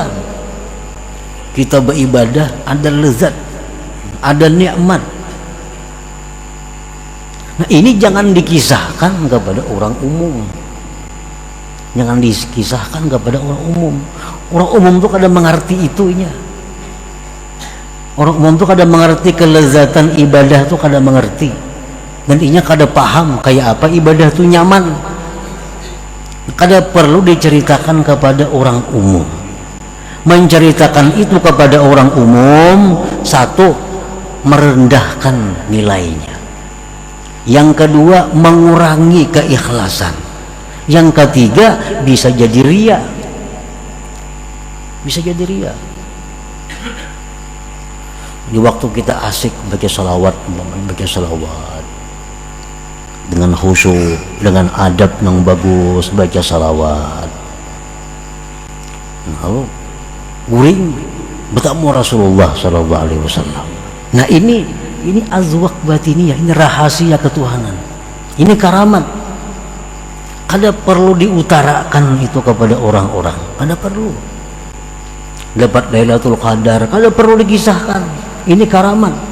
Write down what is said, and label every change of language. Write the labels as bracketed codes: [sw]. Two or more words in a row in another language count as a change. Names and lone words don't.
[id] Kita beribadah ada lezat, ada nikmat. Nah, ini jangan dikisahkan kepada orang umum. Jangan dikisahkan kepada orang umum. Orang umum itu kada mengerti itunya. Orang umum itu kada mengerti kelezatan ibadah itu, kada mengerti. [bjn] Dan inya kada paham kayak apa ibadah itu nyaman. [id] Kada perlu diceritakan kepada orang umum. Menceritakan itu kepada orang umum, satu, merendahkan nilainya. Yang kedua, mengurangi keikhlasan. Yang ketiga, bisa jadi riya. Bisa jadi riya. Di waktu kita asik baca salawat dengan khusyuk, dengan adab yang bagus, baca salawat. Lalu guring bertemu Rasulullah [ar] sallallahu alaihi wasallam. [id] Nah, ini [ar] azwaq batiniyah, [id] ini rahasia ketuhanan. Ini karamat. Kada perlu diutarakan itu kepada orang-orang, kada perlu. Dapat Lailatul Qadar, kada perlu dikisahkan. Ini karamat.